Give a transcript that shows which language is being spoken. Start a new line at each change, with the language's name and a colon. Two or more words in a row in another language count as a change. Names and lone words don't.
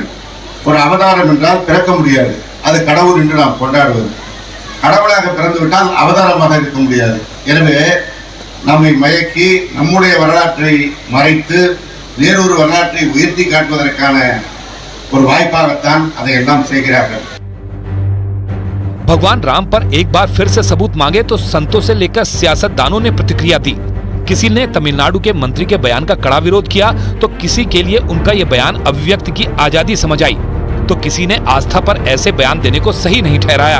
Tamil: ஒரு அவதாரம் என்றால் பிறக்க முடியாது, அது கடவுள் என்று நாம் கொண்டாடுவது. கடவுளாக பிறந்துவிட்டால் அவதாரமாக இருக்க முடியாது. எனவே நம்மை மயக்கி நம்முடைய வரலாற்றை மறைத்து வேறொரு வரலாற்றை உயர்த்தி காட்டுவதற்கான ஒரு வாய்ப்பாகத்தான் அதையெல்லாம் செய்கிறார்கள்।
Hindi: भगवान राम पर एक बार फिर से सबूत मांगे तो संतों से लेकर सियासतदानों ने प्रतिक्रिया दी। किसी ने तमिलनाडु के मंत्री के बयान का कड़ा विरोध किया तो किसी के लिए उनका यह बयान अभिव्यक्ति की आजादी समझ आई तो किसी ने आस्था पर ऐसे बयान देने को सही नहीं ठहराया।